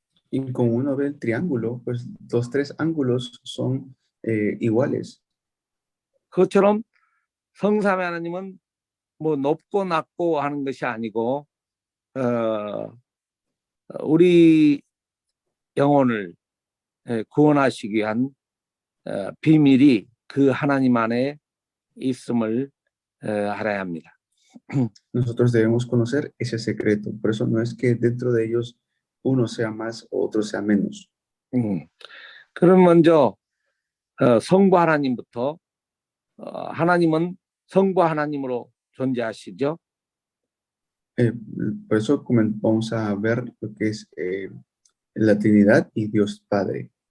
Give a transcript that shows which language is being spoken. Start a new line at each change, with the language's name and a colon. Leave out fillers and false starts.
Spanish: Y como uno ve el triángulo, pues los tres ángulos son iguales.
Korean: 그것처럼 성삼위 하나님은 뭐 높고 낮고 하는 것이 아니고 우리 영혼을 구원하시기 위한 비밀이 그 하나님 안에 있음을 알아야 합니다.
Spanish: Nosotros debemos conocer ese secreto. Por eso no es que dentro de ellos uno sea más o otro sea menos.
Korean: 그럼 먼저 성부 하나님부터 하나님은 성부 하나님으로 존재하시죠.
Spanish: Por eso vamos a ver lo que es la Trinidad y Dios Padre.